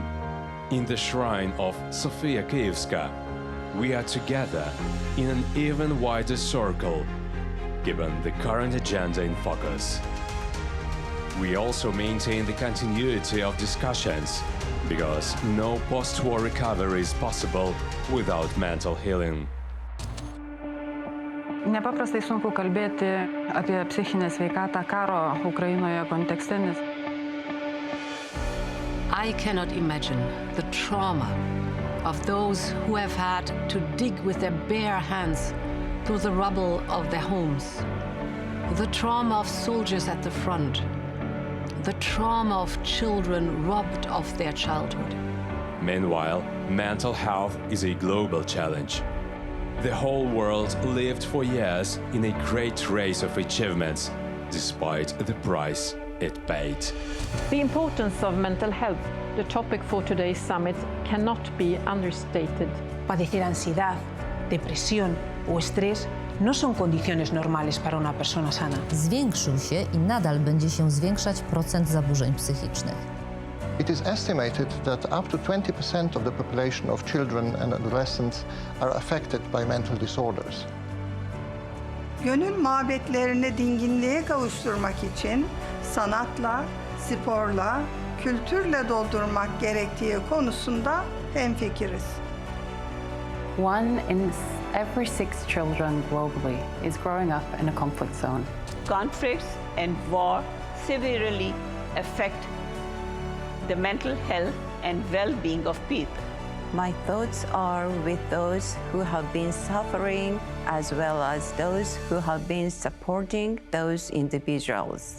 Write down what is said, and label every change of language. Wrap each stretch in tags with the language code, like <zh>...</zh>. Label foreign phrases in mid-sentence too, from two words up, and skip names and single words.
<en>In the shrine of Sofia Kyivska, we are together in an even wider circle, given the current agenda in focus. We also maintain the continuity of discussions, because no post-war recovery is possible without mental healing.</en> <lt>Nepaprastai sunku kalbėti apie psichinę sveikatą karo Ukrainoje kontekste, nes</lt> <en>I cannot imagine the trauma of those who have had to dig with their bare hands through the rubble of their homes, the trauma of soldiers at the front, the trauma of children robbed of their childhood. Meanwhile, mental health is a global challenge. The whole world lived for years in a great race of achievements, despite the price it paid. The importance of mental health, the topic for today's summit, cannot be understated.</en> <es>Padecer ansiedad, depresión o estrés no son condiciones normales para una persona sana.</es> <pl>Zwiększył się i nadal będzie się zwiększać procent zaburzeń psychicznych.</pl> <en>It is estimated that up to 20% of the population of children and adolescents are affected by mental disorders.</en> <tr>Gönül mabetlerini dinginliğe kavuşturmak için sanatla, sporla, kültürle doldurmak gerektiği konusunda hemfikiriz.</tr> <en>1 in every 6 children globally is growing up in a conflict zone. Conflicts and war severely affect the mental health and well-being of people. My thoughts are with those who have been suffering as well as those who have been supporting those individuals.</en>